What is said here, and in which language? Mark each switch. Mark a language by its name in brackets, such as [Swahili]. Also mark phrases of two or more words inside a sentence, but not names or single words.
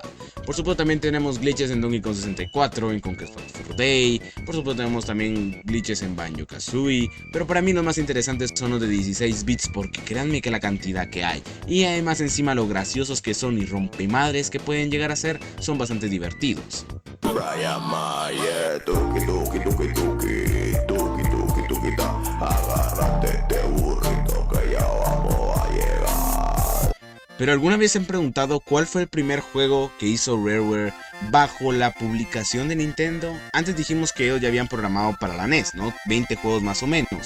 [Spanish] Por supuesto también tenemos glitches en Donkey Kong 64, en Conquest for Day. Por supuesto tenemos también glitches en Banjo-Kazooie. Pero para mí los más interesantes son los de 16 bits, porque créanme que la cantidad que hay, y además encima lo graciosos que son y rompemadres que pueden llegar a ser, son bastante divertidos. Brian Mayer, tuki tuki tuki tuki, tuki tuki tuki ta, agárrate este burrito que ya vamos a llegar. Pero ¿alguna vez se han preguntado cuál fue el primer juego que hizo Rareware bajo la publicación de Nintendo? Antes dijimos que ellos ya habían programado para la NES, ¿no? 20 juegos más o menos.